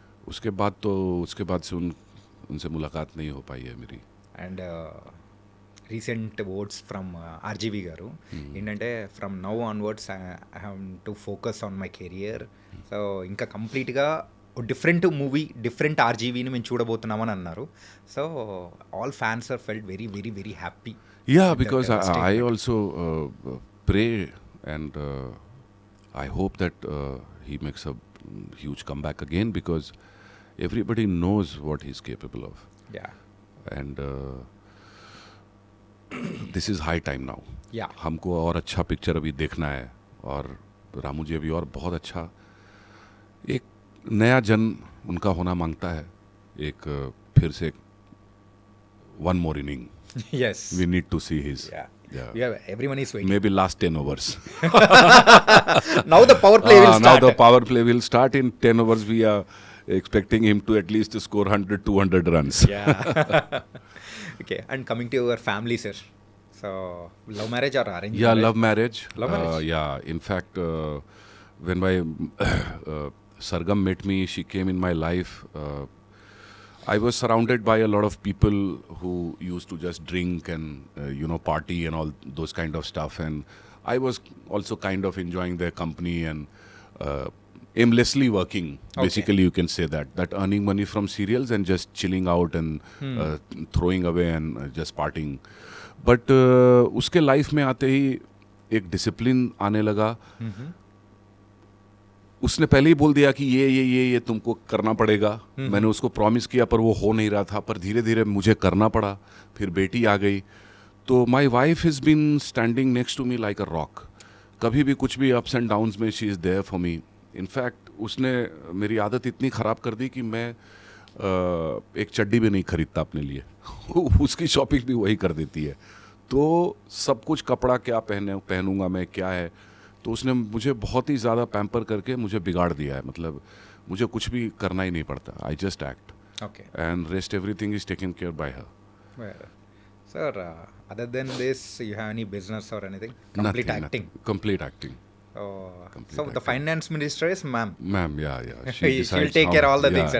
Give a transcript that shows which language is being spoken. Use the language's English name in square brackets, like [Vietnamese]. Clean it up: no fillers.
[Hindi] उसके बाद से उनसे मुलाकात नहीं हो पाई है मेरी। [English] and recent words from RGV garu [Telugu] ఏంటంటే [English] from now onwards I have to focus on my career, so [Telugu] ఇంకా [English] కంప్లీట్గా different movie different ఆర్జీవీని [Telugu] మేము చూడబోతున్నామని అన్నారు. [English] So all fans are felt very very very happy. Yeah, because I also pray and I hope that he makes a huge comeback again, because everybody knows what he's capable of. Yeah. And this is high time now. Yeah. [Hindi] हमको और अच्छा picture अभी देखना है, और रामू जी अभी और बहुत अच्छा एक नया जन उनका होना मांगता है, एक फिर से [English] one more inning. Yes. We need to see his. Yeah. Everyone is waiting. Maybe last 10 overs. Now the power play will start. Now the power play will start. In 10 overs we are expecting him to at least score 100-200 runs. Yeah. Okay, and coming to your family, sir. So love marriage or arranged? Yeah, love marriage. Love marriage. Yeah, in fact when my Sargam met me, she came in my life. I was surrounded by a lot of people who used to just drink and party and all those kind of stuff, and I was also kind of enjoying their company and aimlessly working. Okay. Basically you can say that earning money from serials and just chilling out and throwing away and just partying. [Hindi] But उसके life में आते ही एक discipline आने लगा. उसने पहले ही बोल दिया कि ये तुमको करना पड़ेगा. मैंने उसको प्रॉमिस किया पर वो हो नहीं रहा था, पर धीरे धीरे मुझे करना पड़ा. फिर बेटी आ गई, तो [English] My wife has been standing next to me like a rock. [Hindi] कभी भी कुछ भी [English] ups and downs [Hindi] में [English] She is there for me. [Hindi] In fact उसने मेरी आदत इतनी ख़राब कर दी कि मैं एक चड्डी भी नहीं खरीदता अपने लिए. उसकी शॉपिंग भी वही कर देती है. तो सब कुछ कपड़ा क्या पहनूंगा मैं, क्या है, तो उसने मुझे बहुत ही ज़्यादा पैम्पर करके मुझे बिगाड़ दिया है. मतलब मुझे कुछ भी करना ही नहीं पड़ता. [English] I just act. Okay. And rest everything is taken care by her. Well, sir, other than this, you have any business or anything? Complete Nothing, acting. nothing. Complete acting. So the finance minister is ma'am. Ma'am, yeah. She'll take care of all the things.